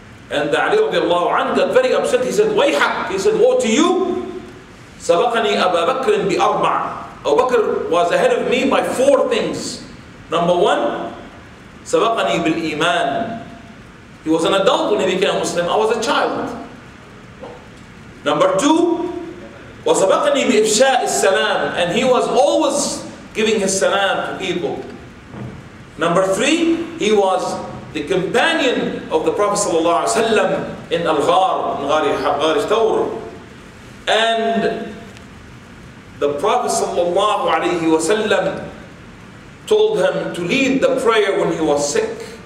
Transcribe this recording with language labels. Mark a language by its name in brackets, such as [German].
[English] And Ali radiallahu anhu got very upset. He said, Wayhak, he said, woe to you. [Arabic] Sabaqani Abu Bakr bi arba'. [English] Abu Bakr was ahead of me by 4 things. Number 1, [Arabic] Sabaqani bil iman. [English] He was an adult when he became a Muslim. I was a child. Number 2, [Arabic] وَسَبَقَنِي بِإِفْشَاءِ السَّلَامِ. [English] And he was always giving his salam to people. Number 3, he was the companion of the Prophet ﷺ in Al-Ghar, in Ghar Thawr. And the Prophet ﷺ told him to lead the prayer when he was sick.